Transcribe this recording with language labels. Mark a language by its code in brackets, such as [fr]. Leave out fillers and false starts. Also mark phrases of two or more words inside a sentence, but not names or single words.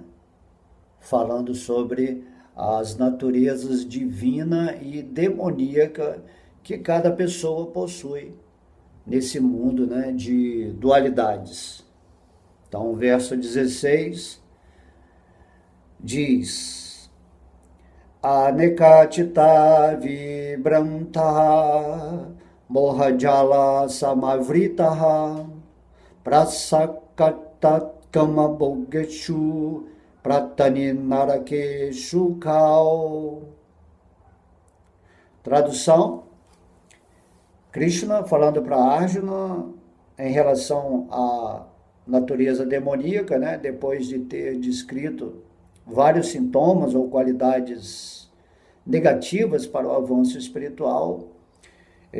[pt] Falando sobre as naturezas divina e demoníaca que cada pessoa possui nesse mundo, né, de dualidades. Então, o verso 16 diz: [sa] अनेकचित्तविभ्रान्ता मोहजालसमावृताः प्रसक्ताः कामभोगेषु पतन्ति नरकेऽशुचौ. [pt] Tradução: Krishna falando para Arjuna em relação à natureza demoníaca, né, depois de ter descrito vários sintomas ou qualidades negativas para o avanço espiritual, ele